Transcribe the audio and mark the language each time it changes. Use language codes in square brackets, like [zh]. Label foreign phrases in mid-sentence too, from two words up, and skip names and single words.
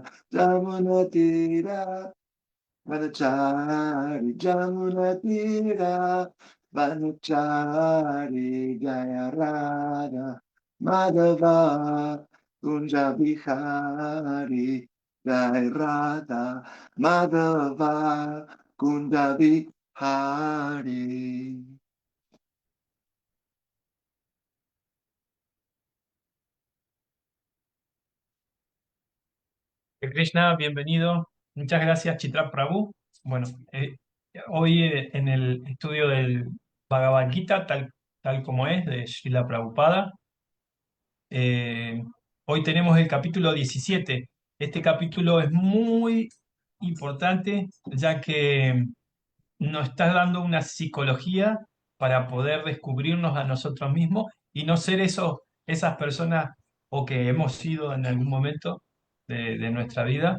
[sa] यमुनातीर वनचारी यमुनातीर वनचारी जय राधा माधव कुञ्ज विहारी जय राधा माधव कुञ्ज विहारी. [es] Krishna, bienvenido. Muchas gracias, Chitra Prabhu. Bueno, hoy en el estudio del Bhagavad Gita, tal como es, de Srila Prabhupada, eh, hoy tenemos el capítulo 17. Este capítulo es muy importante, ya que nos está dando una psicología para poder descubrirnos a nosotros mismos y no ser esas personas o que hemos sido en algún momento de nuestra vida.